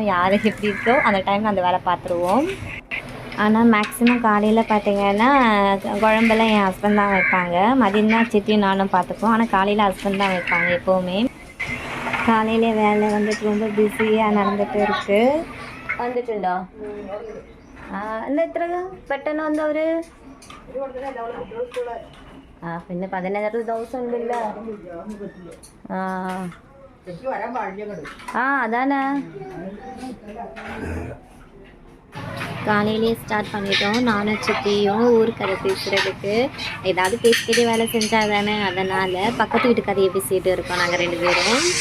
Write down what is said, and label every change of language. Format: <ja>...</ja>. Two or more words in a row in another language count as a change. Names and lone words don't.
<ta>யார் எப்படி இருக்கோ அந்த டைமில் அந்த வேலை பார்த்துருவோம். ஆனால் மேக்ஸிமம் காலையில் பார்த்திங்கன்னா குழம்பெல்லாம் என் ஹஸ்பண்ட் தான் வைப்பாங்க. மதியம் தான் சித்தியும் நானும் பார்த்துப்போம். ஆனால் காலையில் ஹஸ்பண்ட் தான் வைப்பாங்க எப்போவுமே. காலையிலே வேலை வந்துட்டு ரொம்ப பிஸியாக நடந்துகிட்டு இருக்குது.</ta> <ml>வந்துட்டுண்டா എന്താ എത്ര പെട്ടെന്ന് വന്നവര്? പിന്നെ 15 ദിവസം ഉണ്ടല്ല.</ml> <ta>அதானே காலையிலே ஸ்டார்ட் பண்ணிட்டோம். நானும் சித்தியும் ஊருக்கதை பேசுகிறதுக்கு ஏதாவது பேசிக்கிட்டே வேலை செஞ்சால் தானே, அதனால் பக்கத்து வீட்டு கதையை பேசிகிட்டு இருக்கோம் நாங்கள் 2 பேரும்.</ta>